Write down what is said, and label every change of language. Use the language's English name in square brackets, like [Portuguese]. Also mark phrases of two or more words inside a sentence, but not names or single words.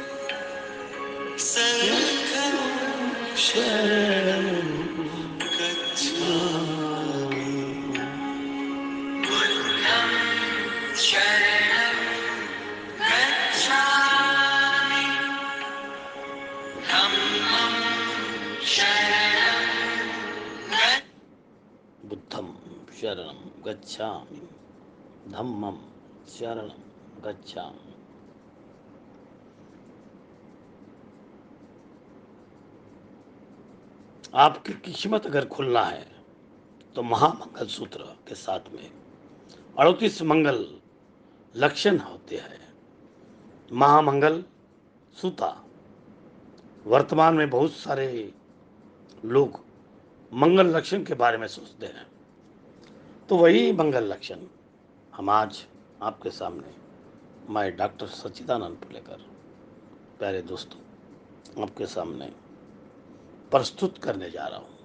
[Pali] संघं शरणं गच्छामि बुद्धं शरणं गच्छामि धम्मं शरणं बुद्धं शरणं गच्छामि धम्मं शरणं गच्छामि। [Hindi] आपकी किस्मत अगर खुलना है तो महामंगल सूत्र के साथ में 38 मंगल लक्षण होते हैं। महामंगल सूता वर्तमान में बहुत सारे लोग मंगल लक्षण के बारे में सोचते हैं, तो वही मंगल लक्षण हम आज आपके सामने मैं डॉक्टर सच्चिदानंद पुलेकर प्यारे दोस्तों आपके सामने प्रस्तुत करने जा रहा हूँ।